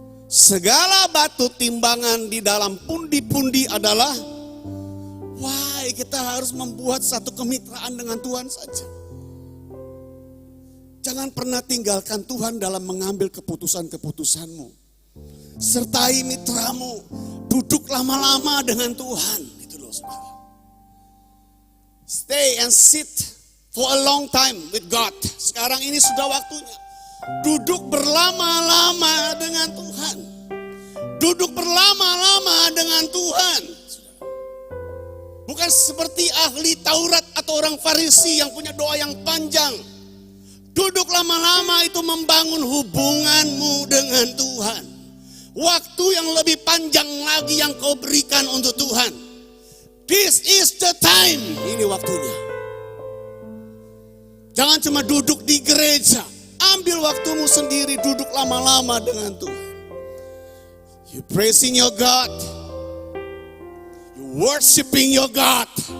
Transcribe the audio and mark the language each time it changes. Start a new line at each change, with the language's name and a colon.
Indonesian: Segala batu timbangan di dalam pundi-pundi adalah why kita harus membuat satu kemitraan dengan Tuhan saja. Jangan pernah tinggalkan Tuhan dalam mengambil keputusan-keputusanmu. Sertai mitramu, duduk lama-lama dengan Tuhan. Itu loh saudara.
English: Stay and sit for a long time with God.
Indonesian: Sekarang ini sudah waktunya. Duduk berlama-lama dengan Tuhan. Duduk berlama-lama dengan Tuhan. Bukan seperti ahli Taurat atau orang Farisi yang punya doa yang panjang. Duduk lama-lama itu membangun hubunganmu dengan Tuhan. Waktu yang lebih panjang lagi yang kau berikan untuk Tuhan.
English: This is the time.
Indonesian: Ini waktunya. Jangan cuma duduk di gereja. Ambil waktumu sendiri, duduk lama-lama dengan Tuhan.
English: You praising your God. You worshiping your God.